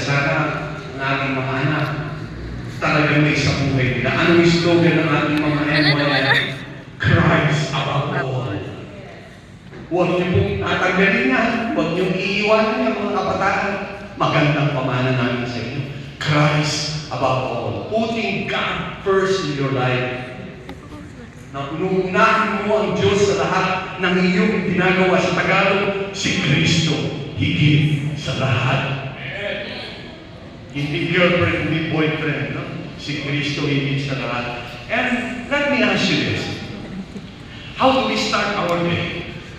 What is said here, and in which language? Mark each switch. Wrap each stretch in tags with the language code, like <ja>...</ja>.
<tl>Sana ang ating mga anak talagang may sa buhay nila. Anong slogan ng ating mga MYM?</tl> <en>Christ above all.</en> <tl>Huwag niyo pong tatanggalin nga. Huwag niyo iiwanan yung mga kabataan. Magandang pamana namin sa inyo.</tl> <en>Christ above all. Putting God first in your life.</en> <tl>Na unuunahin mo ang Diyos sa lahat ng iyong ginagawa sa Tagalog, si Kristo higit sa lahat. Hindi girlfriend, hindi boyfriend, no? Si Kristo higit sa lahat.</tl> <en>And let me ask you this. How do we start our day?</en>